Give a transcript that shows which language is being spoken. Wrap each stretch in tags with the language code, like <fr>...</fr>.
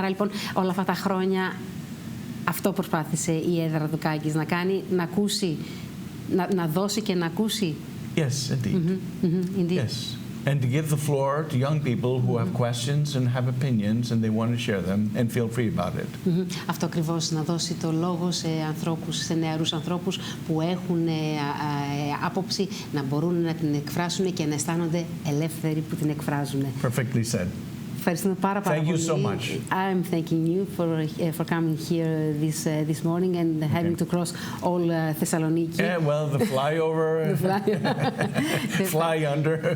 <el>Άρα λοιπόν όλα αυτά τα χρόνια αυτό προσπάθησε η έδρα Δουκάκης να κάνει, να ακούσει, να δώσει και να ακούσει.</el> <en>Yes, indeed. Indeed. Yes. And to give the floor to young people who have questions and have opinions and they want to share them and feel free about it.</en> <el>Αυτό ακριβώς, να δώσει το λόγο σε ανθρώπους, σε νεαρούς ανθρώπους που έχουν άποψη, να μπορούν να την εκφράσουν και να αισθάνονται ελεύθεροι που την εκφράζουν.</el> <en>Perfectly said.</en> <el>Ευχαριστούμε πάρα πολύ.</el> <en>Thank you so much. I'm thanking you for coming here this morning and having to cross all Thessaloniki. Yeah, well, the flyover, fly under.</en>